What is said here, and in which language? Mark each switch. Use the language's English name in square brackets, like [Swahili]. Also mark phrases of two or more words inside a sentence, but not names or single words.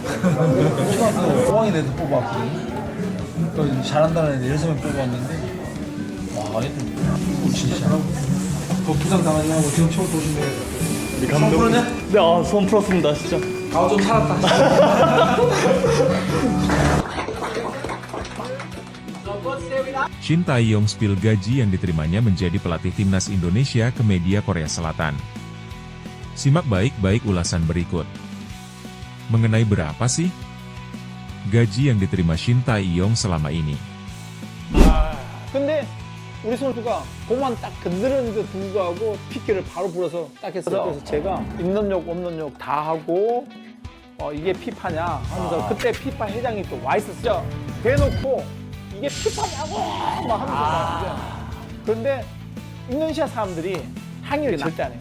[Korean] 초등학교 5학년 애들 뽑았고 또 잘한다는 애들 6명 뽑았는데 와 얘들 진짜 잘하고 부상 당하지 말고 지금 처음 조심해. 감독. 네, 손 풀었습니다, 진짜. 좀 살았다. [Indonesian] Shin Tae-yong spill gaji yang diterimanya menjadi pelatih timnas Indonesia ke media Korea Selatan. Simak baik-baik ulasan berikut. Mengenai berapa sih gaji yang diterima Shin Tae-yong selama ini? [Korean] 근데 우리 선수가 공만 딱 건드렸는데 불구하고 PK를 바로 불어서 딱 했어요. 그래서 제가 있는 욕 없는 욕 다 하고 이게 피파냐 하면서 그때 피파 회장이 또 와 있었죠. 대놓고 이게 피파냐고 막 하면서 그런데 인도네시아 사람들이 항의를 절대 안 해요.